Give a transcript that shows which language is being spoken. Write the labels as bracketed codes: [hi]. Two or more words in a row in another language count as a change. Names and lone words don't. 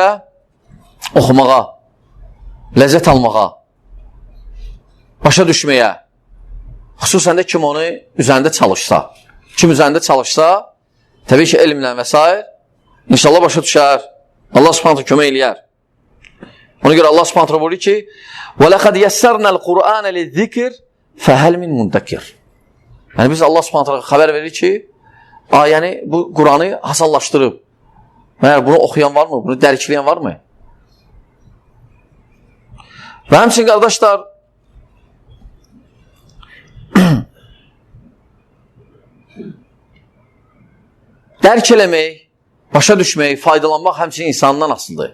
[az] Oxumağa, ləzzət almağa, başa düşməyə. Xüsusən də kim onu üzərində çalışsa. Kim üzərində çalışsa, təbii ki, elmlə və s. İnşallah başa düşər. Allah subhanətə kömək eləyər. Ona görə Allah subhanətə buyurur ki, [ar] وَلَقَدْ يَسَّرْنَا الْقُرْآنَ لِلذِّكِرِ فَهَلْ مِنْ مُنْتَكِرِ. [az] Yəni biz Allah subhanətə xəbər verir ki, ayəni bu Quranı hasanlaşdırıb. Məyər bunu oxuyan varmı? Bunu dərkləyən varmı? Və həmçin, qardaşlar, dərk eləmək, başa düşmək, faydalanmaq həmçin insandan asılıdır.